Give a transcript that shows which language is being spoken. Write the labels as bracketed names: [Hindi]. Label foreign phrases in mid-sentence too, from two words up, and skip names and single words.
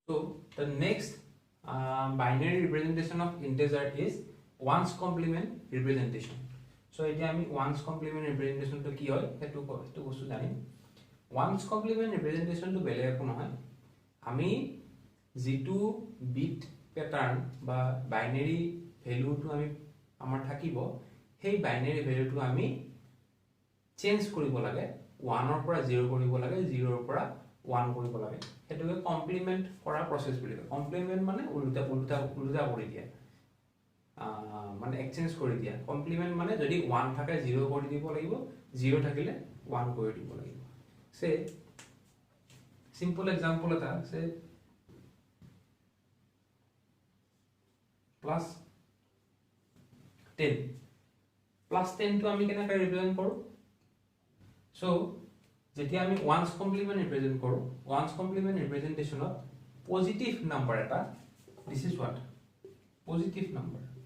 [English] So the next binary representation of integer is ones complement representation. [Assamese] So এতিয়া আমি [English] ones complement representation [Assamese] to কি হয় হেতু বস্তু জানিম [English] ones complement representation [Assamese] to বেলেগ একো নহয় আমি যেটো [English] bit pattern [Assamese] বা [English] binary value [Assamese] টু আমি আমাৰ থাকিব সেই [English] binary value [Assamese] টু আমি চেঞ্জ কৰিব লাগে 1 ৰ পৰা 0 কৰিব লাগে 0 ৰ পৰা 1 কৰিব লাগে হেতুকে কমপ্লিমেন্ট কৰা প্ৰসেস বুলি কয় কমপ্লিমেন্ট মানে উল্টা কৰি দিয়া মানে এক্সচেঞ্জ কৰি দিয়া কমপ্লিমেন্ট মানে যদি 1 থাকে 0 কৰি দিব লাগিব 0 থাকিলে 1 কৰি দিব লাগিব সে [English] simple example [Assamese] এটা সে [English] plus 10 plus 10 [Assamese] তো আমি কেনেকৈ ৰিপ্ৰেজেন্ট কৰো সো যেতিয়া আমি [English] ones complement represent [Assamese] কৰো [English] ones complement representation of positive number [Assamese] এটা [English] this is what positive number